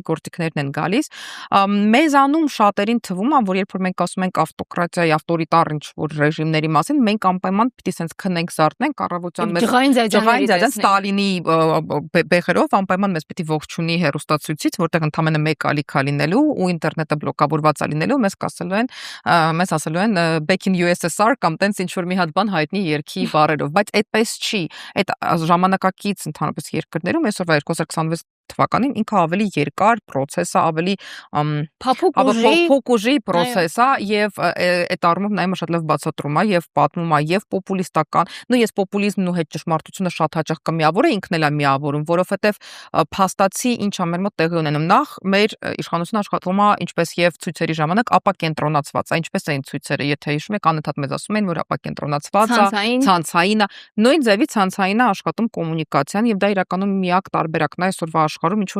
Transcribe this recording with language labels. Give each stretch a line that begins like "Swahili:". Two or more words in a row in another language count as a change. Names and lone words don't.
Armenian: գործիքներն են գալիս մեզանում շատերին թվում է, որ երբ որ մենք ասում ենք ավտոկրատիայի ավտորիտար ինչ որ ռեժիմների մասին, մենք անպայման պիտի sense քնենք զարթնենք առավոտյան մեզ ջղային Ստալինի բեղերով անպայման մեզ պիտի ողջունի հեռուստացույցից, որտեղ ընդամենը մեկ ալիք է լինելու ու ինտերնետը բլոկավորված է լինելու, մեզ ասելու են
English: back in USSR
Armenian: կամ տենց ինչ որ մի հատ բան հայտնի երկի բառերով, բայց այդպես չի, այդ ժամանակակից ընդհանրապես երկրներում այսօրվա 2026 թվականին ինքը ավելի երկար process է, ավելի փոփոխ ուժի process է եւ այդ առումով նայում շատ լավ բացատրում է եւ պատմում է եւ պոպուլիստական, նույն ես պոպուլիզմն ու հետ ճշմարտությունը շատ հաճախ կմիավորը ինքն էլ է միավորում, որովհետեւ փաստացի ինչ է մեր մոտ տեղի ունենում, նախ մեր իշխանությունը աշխատում է ինչպես եւ ցույցերի ժամանակ ապակենտրոնացված է, ինչպես էին ցույցերը, եթե հիշում եք, անընդհատ մեզ ասում են, որ ապակենտրոնացված է, ցանցային է, նույն ձևի ցանցային է աշխատում կոմունիկացիան եւ դա իրականում միակ տարբերակն է այսօրվա աշխարհում ինչ որ